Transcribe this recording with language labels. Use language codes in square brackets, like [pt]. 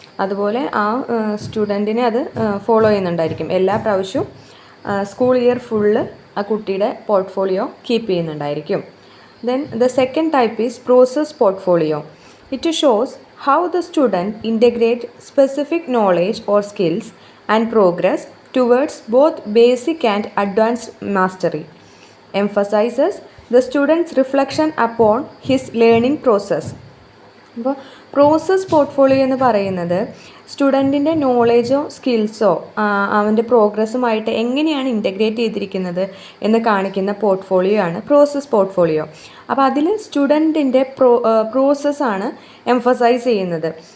[ml] അതുപോലെ ആ സ്റ്റുഡൻറ്റിനെ അത് ഫോളോ ചെയ്യുന്നുണ്ടായിരിക്കും. എല്ലാ പ്രാവശ്യവും സ്കൂൾ ഇയർ ഫുള്ള് ആ കുട്ടിയുടെ portfolio keep ചെയ്യുന്നുണ്ടായിരിക്കും. [en] Then the second type is process portfolio. It shows how the student integrate specific knowledge or skills and progress towards both basic and advanced mastery. Emphasizes the student's reflection upon his learning process. [ml] അപ്പോൾ process portfolio എന്ന് പറയുന്നത് സ്റ്റുഡൻറ്റിൻ്റെ നോളേജോ സ്കിൽസോ അവൻ്റെ പ്രോഗ്രസ്സുമായിട്ട് എങ്ങനെയാണ് integrate ചെയ്തിരിക്കുന്നത് എന്ന് കാണിക്കുന്ന portfolio ആണ് process portfolio. അപ്പോൾ അതിൽ സ്റ്റുഡൻറ്റിൻ്റെ പ്രോസസ്സാണ് എംഫസൈസ് ചെയ്യുന്നത്.